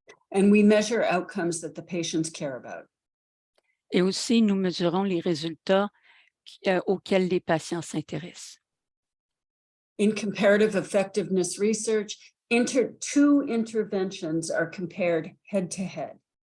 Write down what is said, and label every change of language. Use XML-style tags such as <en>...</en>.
<en>And we measure outcomes that the patients care about.</en> <fr>Et aussi, nous mesurons les résultats auxquels les patients s'intéressent.</fr> <en>In comparative effectiveness research, two interventions are compared head to head.</en>